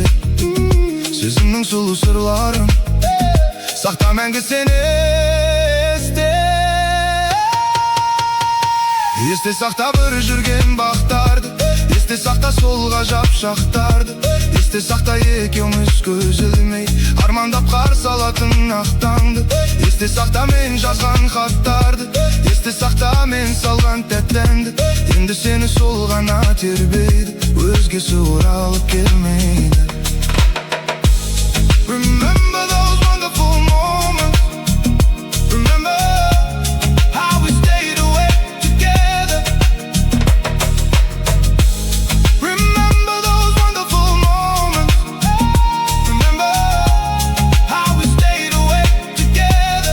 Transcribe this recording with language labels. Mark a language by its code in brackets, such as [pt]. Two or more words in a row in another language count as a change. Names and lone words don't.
[kk] Сезімнің сұлу сырларын сақта мәңгі сен есте сақта бір жүрген бақтарды, Есте сақта сол ғажап шақтарды, есте сақта екеуміз көз ілмей армандап қарсы алатын ақ таңды. Есте сақта мен жазған хаттарды, есте сақта мен салған тәтті әнді. Енді сені сол ғана тербейді, өзгесі оралып келмейді. [en] Remember those wonderful moments. Remember how we stayed awake together. Remember those wonderful moments. Remember how we stayed awake together.